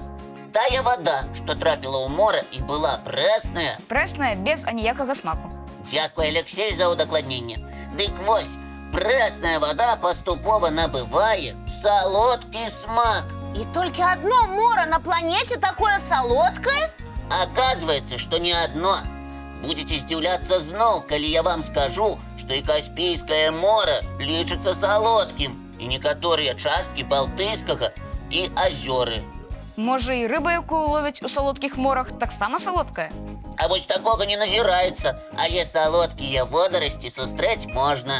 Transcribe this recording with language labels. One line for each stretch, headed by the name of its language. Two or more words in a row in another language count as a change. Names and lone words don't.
Belarusian: Тая вода, што трапіла ў мора і была прэсная. Прэсная без аніякага смаку. Дзякуй, Алексей, за ўдакладненне. Дык вось, прэсная вода паступова набывае салодкі смак.
Russian: І толькі одно мора на планете такое солодкое? Оказывается, что не одно. Будете
Belarusian: здзіўляцца зноў, калі я вам скажу, што і Каспійскае мора лічыцца салодкім, і некаторыя часткі Балтыйскага і азёры. Можа, і рыба, якую ловяць у салодкіх морах, таксама салодкая? А вось такога не назіраецца, але салодкія водарасці сустрэць можна.